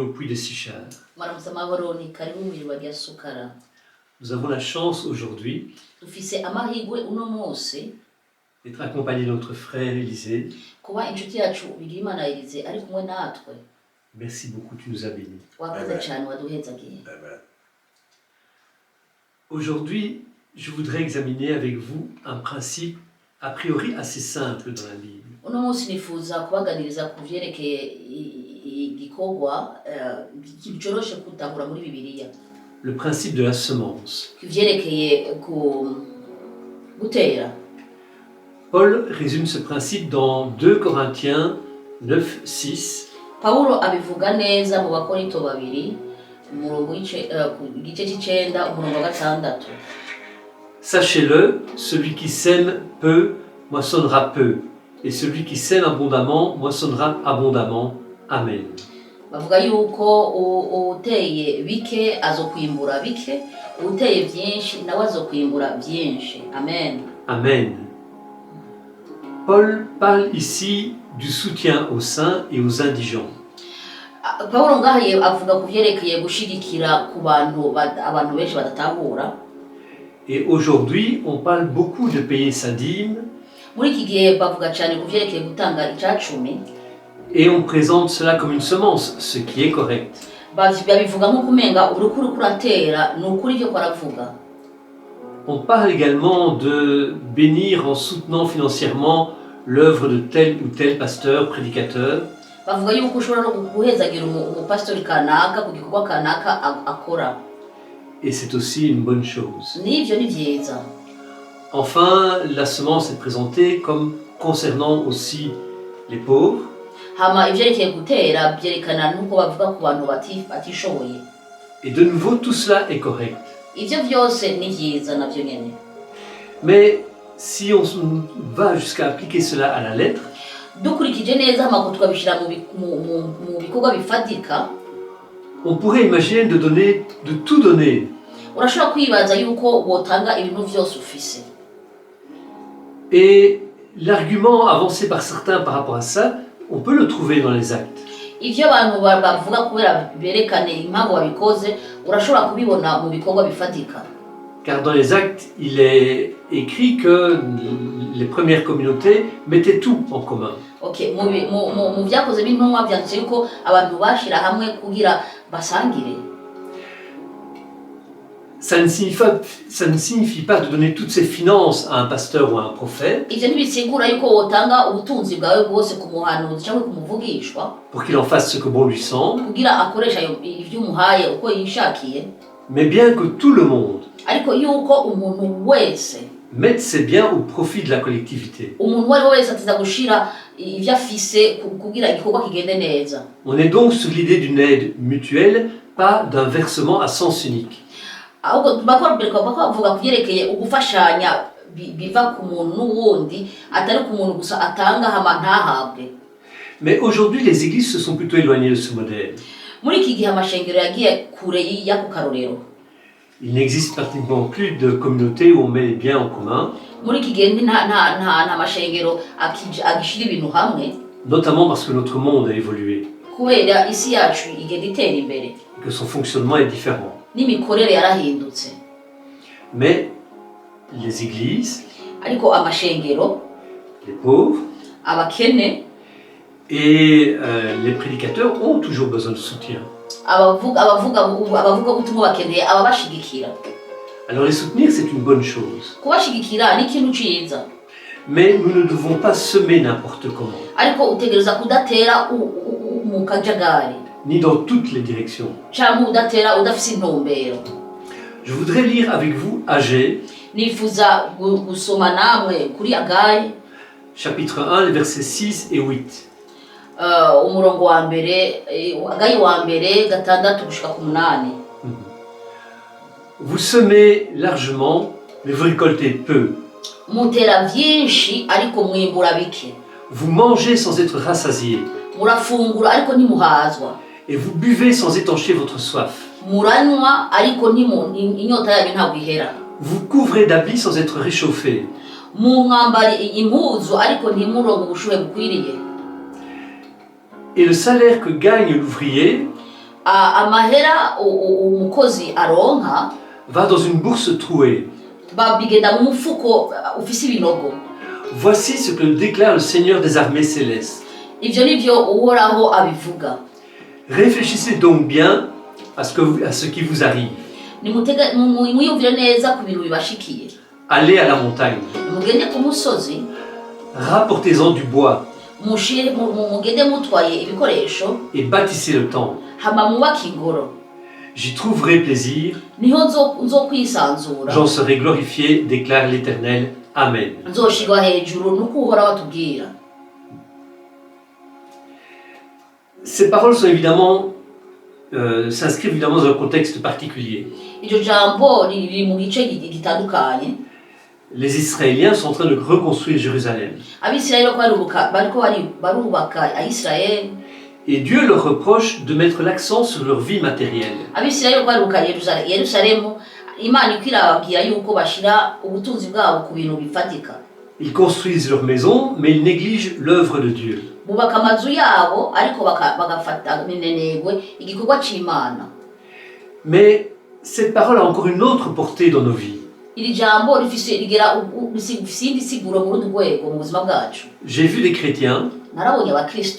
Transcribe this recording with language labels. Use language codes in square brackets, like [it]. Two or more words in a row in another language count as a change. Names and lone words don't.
[fr] de Sichar. [rn] Mwaramutse amahoro ni karibu mu iriba rya Sukara. [fr] Nous avons la chance aujourd'hui [rn] Dufise amahirwe uno munsi [fr] d'être accompagnés de notre frère Élisée. [rn] kuba inshuti yacu Bigirimana Elise ari kumwe natwe. [fr] Merci beaucoup, tu nous as bénis. [rn] Wakoze cyane waduhezagiye. [fr] Aujourd'hui, je voudrais examiner avec vous un principe a priori assez simple dans la Bible. [rn] Uno munsi nifuza kubaganiriza ku vyerekeye igikorwa kicoroshe kutahura muri Bibiliya. [fr] Le principe de la semence. [rn] Kivyerekeye gutera. [fr] Paul résume ce principe dans 2 Corinthiens 9, 6. [rn] Paulo abivuga neza mu Bakorinto 2 umurongo igice c'icenda umurongo wa 6. [fr] Sachez-le, celui qui sème peu moissonnera peu, et celui qui sème abondamment moissonnera abondamment. Amen. [rn] Bavuga yuko uteye bike azokwimbura bike, uteye byinshi nawe azokwimbura byinshi. Amen. Amen. [fr] Paul parle ici du soutien aux saints et aux indigents. [rn] Paulo ngahaye avuga ku vyerekeye gushigikira ku abantu benshi badatahura. [fr] Et aujourd'hui, on parle beaucoup de payer sa dîme. [rn] Muri iki gihe bavuga cyane ku vyerekeye gutanga icacumi. [fr] Et on présente cela comme une semence, ce qui est correct. [rn] Babivuga nko kumenga urukuri kuratera nukuri byo kwaravuga. [fr] On parle également de bénir en soutenant financièrement l'œuvre de tel ou tel pasteur, prédicateur. [rn] Bavuga yuko ushobora no guhezagira umupastori kanaka ku gikorwa kanaka akora. [fr] Et c'est aussi une bonne chose. [rn] Nivyo ni vyiza. [fr] Enfin, la semence est présentée comme concernant aussi les pauvres. [rn] Hama ivyerekeye gutera byerekana nuko bavuga ku bantu batishoboye. [fr] Et de nouveau, tout cela est correct. [rn] Ivyo vyose ni vyiza navyo nyene. [fr] Mais si on va jusqu'à appliquer cela à la lettre, [rn] dukurikije neza amakuru twabishira mu bikorwa bifatika, [fr] on pourrait imaginer de tout donner. [rn] Urashobora kwibaza yuko wotanga ibintu vyose ufise. [fr] Et l'argument avancé par certains par rapport à ça, on peut le trouver dans les actes. [rn] Ivyo abantu bavuga kubera berekane impamvu babikoze, urashobora kubibona mu bikorwa bifatika. [fr] Car dans les actes, il est écrit que les premières communautés mettaient tout en commun. [rn] Okay, mu vyakoze b'intumwa vyanditse yuko abantu bashira hamwe kugira basangire. [fr] Ça ne signifie pas de donner toutes ses finances à un pasteur ou à un prophète [rn] Ivyo ntibisigura yuko wotanga ubutunzi bwawe bwose ku muhanuzi cyangwa ku muvugishwa [fr] pour qu'il en fasse ce que bon lui semble, [rn] kugira akoresha ivyo umuhaye uko yishakiye, [fr] mais bien que tout le monde [rn] ariko yuko umuntu wese [fr] mette ses biens au profit de la collectivité. [rn] umuntu wari wese atiza gushira ivyo afise kugira igikorwa kigende neza. [fr] On est donc sur l'idée d'une aide mutuelle, pas d'un versement à sens unique. [rn] Ahubwo bavuga kuvyerekeye ugufashanya biva ku muntu n'uwundi atari ku muntu gusa atanga hama ntahabwe. [fr] Mais aujourd'hui, les églises se sont plutôt éloignées de ce modèle. [rn] Muri iki gihe amashengero yagiye kure y'ako karorero. [fr] Il n'existe pratiquement plus de communautés où on met les biens en commun, [rn] Muri iki gihe nta mashengero agishira ibintu hamwe, [fr] notamment parce que notre monde a évolué [rn] kubera isi yacu igenda itera imbere [fr] et que son fonctionnement est différent. [rn] n'imikorere yarahindutse. [fr] Mais les églises, [rn] Ariko amashengero, [fr] les pauvres [rn] abakene, [fr] et les prédicateurs ont toujours besoin de soutien. [rn] abavuga ubutumwa bakeneye ababashigikira. [fr] Alors les soutenir, c'est une bonne chose. [rn] Kubashigikira ni ikintu ciza, [fr] Mais nous ne devons pas semer n'importe comment, [rn] ariko utegereza kudatera mu kajagari [fr] ni dans toutes les directions. [rn] cyangwa udatera udafise intumbero. [fr] Je voudrais lire avec vous Agée, [rn] Nifuza gusoma namwe kuri Agayi [fr] chapitre 1, les versets 6 et 8. [rn] umurongo wa mbere, Agayi wa mbere 6 gushika ku 8. [fr] Vous semez largement, mais vous récoltez peu. [rn] Mutera vyinshi ariko mwimbura bike. [fr] Vous mangez sans être rassasié, [rn] Murafungura ariko ntimuhazwa. [fr] et vous buvez sans étancher votre soif. [rn] Muranywa ariko inyota yanyu ntabwo ihera. [fr] Vous couvrez d'habits sans être réchauffé. [rn] Mwambari impuzu ariko ntimuronke ubushuhe bukwiriye. [fr] Et le salaire que gagne l'ouvrier [rn] amahera umukozi aronka [fr] va dans une bourse trouée. [rn] bigenda mu mufuko ufise ibinogo. [fr] Voici ce que déclare le Seigneur des armées célestes. [rn] Ivyo nivyo uhoraho abivuga. [fr] Réfléchissez donc bien à ce qui vous arrive. [rn] Mwiyumvire neza ku bintu bibashikiye. [fr] Allez à la montagne. [rn] Mugende ku musozi, [fr] Rapportez-en du bois [rn] mugende mutwaye ibikoresho, [fr] et bâtissez le temple. [rn] hama mubake ingoro. [fr] J'y trouverai plaisir, [rn] Niho nzokwisanzura. [fr] j'en serai glorifié, déclare l'Éternel. Amen. [rn] Nzoshirwa hejuru nuko uhoraho atubwira. [fr] Ces paroles sont s'inscrivent évidemment dans un contexte particulier. [rn] Iryo jambo riri mu gice gitandukanye. [fr] Les Israéliens sont en train de reconstruire Jérusalem. [rn] Abisirayeli bariko barubaka Ayisirayeli. [fr] Et Dieu leur reproche de mettre l'accent sur leur vie matérielle. [rn] Abisirayeli barubaka Yerusalemu, Imana iko irababwira yuko bashira ubutunzi bwabo ku bintu bifatika. [fr] Ils construisent leur maison, mais ils négligent l'œuvre de Dieu. [rn] Bubaka amazu yabo ariko bagafata minenegwe igikorwa c'Imana. [fr] Mais cette parole a encore une autre portée dans nos vies. [rn] Iri jambo rigira isindi siguro mu rundi rwego mu buzima bwacu. [fr] J'ai vu des chrétiens [rn] Narabonye abakristo